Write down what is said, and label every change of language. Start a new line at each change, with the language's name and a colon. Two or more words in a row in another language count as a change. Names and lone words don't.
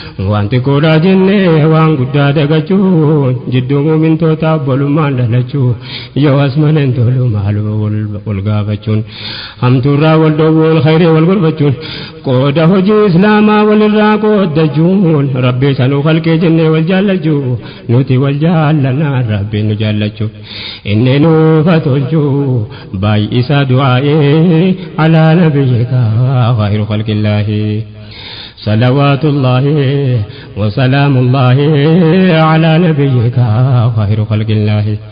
Oromo: Waan xiqqoodhaa jennee waan guddaa dagachuun, jidduu muumintoota obbolummaan dhalachuu, yoo as maleen tolu maaloo wal, wal gaafachuun, hamtuurraa wal dhowwuun, khayrii wal gorfachuun, Qooda hojii Islaamaa walirraa qooddachuun, Rabbi sanuu khalqee jennee wal jaallachuu, nuti wal jaallanna Rabbi nu jaallachu. Inni nuufa tolchu, baay'isa du'aa'ee
Arabic: على نبيك خير خلق الله. صلوات الله وسلام الله على نبيك خير خلق الله.